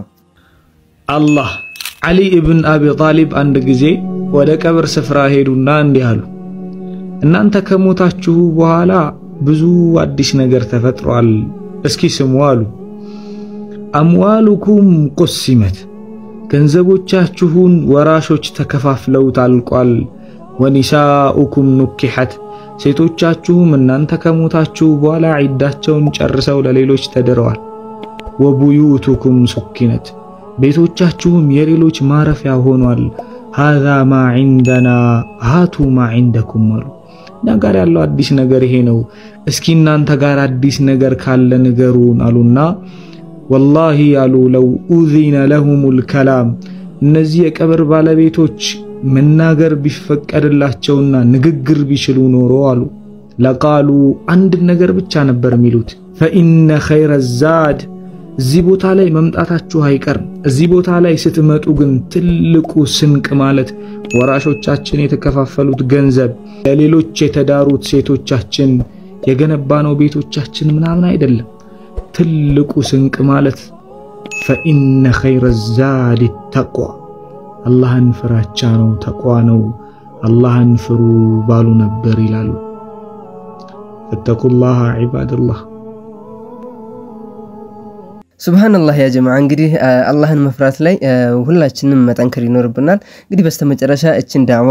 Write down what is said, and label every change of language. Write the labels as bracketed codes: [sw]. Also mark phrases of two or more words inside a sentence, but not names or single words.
[am] አላህ አሊ ኢብን አቢ ጣሊብ አንድ ጊዜ ወደ ቀብር ስፍራ ሄዱና እንዲህ አሉ እናንተ ከሞታችሁ በኋላ ብዙ አዲስ ነገር ተፈጥሯል እስኪ ስሙ አሉ [ar] أموالكم قسمت [am] ገንዘቦቻችሁን ወራሾች ተከፋፍለው ታልቋል [ar] ونساؤكم نكحت [am] ሴቶቻችሁም እናንተ ከሞታችሁ በኋላ ዒዳቸውን ጨርሰው ለሌሎች ተድረዋል [ar] وبيوتكم سكنت [am] ቤቶቻችሁም የሌሎች ማረፊያ ሆኗል [ar] هذا ما عندنا هاتوا ما عندكم [am] ነገር ያለው አዲስ ነገር ይሄ ነው እስኪ እናንተ ጋር አዲስ ነገር ካለ ንገሩን አሉና والله ያሉ [ar] لو أذن لهم الكلام [am] እነዚህ የቀብር ባለቤቶች መናገር ቢፈቀድላቸውና ንግግር ቢችሉ ኖሮ አሉ ለቃሉ አንድ ነገር ብቻ ነበር የሚሉት [ar] فإن خير [am] الزاد እዚህ ቦታ ላይ መምጣታችሁ አይቀርም እዚህ ቦታ ላይ ስትመጡ ግን ትልቁ ስንቅ ማለት ወራሾቻችን የተከፋፈሉት ገንዘብ ለሌሎች የተዳሩት ሴቶቻችን የገነባነው ቤቶቻችን ምናምን አይደለም ትልቁ ስንቅ ማለት [ar] فإن خير الزاد التقوى [am] አላህን ፍራቻ ነው ተቋ ነው አላህን ፍሩ ባሉ ነበር ይላሉ [ar] فاتقوا الله عباد الله سبحان الله يا جماعة [am] እንግዲህ አላህን መፍራት ላይ ሁላችንም መጠንከር ይኖርብናል እንግዲህ በስተመጨረሻ እቺን ዳዕዋ